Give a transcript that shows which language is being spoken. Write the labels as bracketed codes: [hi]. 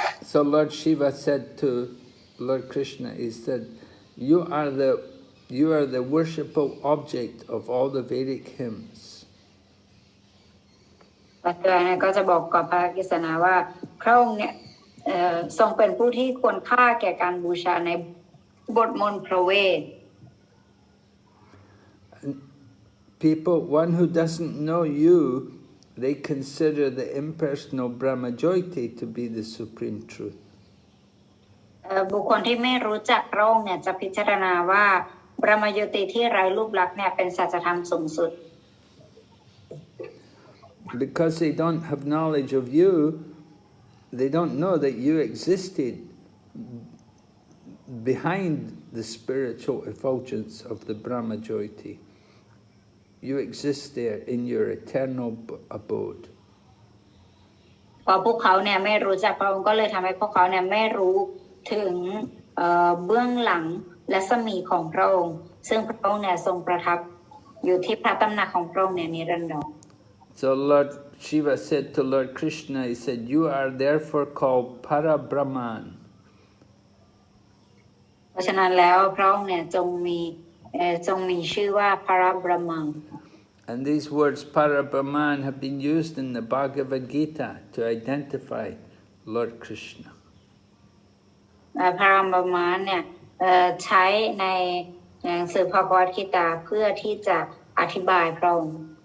[en] So Lord Shiva said to Lord Krishna, he said, you are the worshipful object of all the Vedic hymns. [th] พระเจ้าเนี่ยก็จะบอกกับพระกฤษณาว่าพระองค์เนี่ยทรงเป็นผู้ที่ควรค่าแก่การบูชาในบทมนต์พระเวท [en] People, one who doesn't know you, they consider the impersonal Brahma Jyoti to be the supreme truth. [th] บุคคลที่ไม่รู้จักพระองค์เนี่ยจะพิจารณาว่าบรมโยติที่ไร้รูปลักษณ์เนี่ยเป็นสัจธรรมสูงสุด [en] Because they don't have knowledge of you, they don't know that you existed behind the spiritual effulgence of the Brahma Jyoti. You exist there in your eternal abode. [th] พอพวกเขาเนี่ยไม่รู้จักพระองค์ก็เลยทำให้พวกเขาเนี่ยไม่รู้ถึงเบื้องหลังและสมีของพระองค์ซึ่งพระองค์เนี่ยทรงประทับอยู่ที่พระตำหนักของพระองค์เนี่ยนิรันดร [en] So Lord Shiva said to Lord Krishna, he said, you are therefore called Parabrahman. [th] เพราะฉะนั้นแล้วพระองค์เนี่ยจงมีชื่อว่าพระบรมัง [en] And these words Parabrahman have been used in the Bhagavad Gita to identify Lord Krishna. [th] พระบรมังเนี่ยใช้ในหนังสือพระกวดกิตาเพื่อที่จะอธิบายพระองค์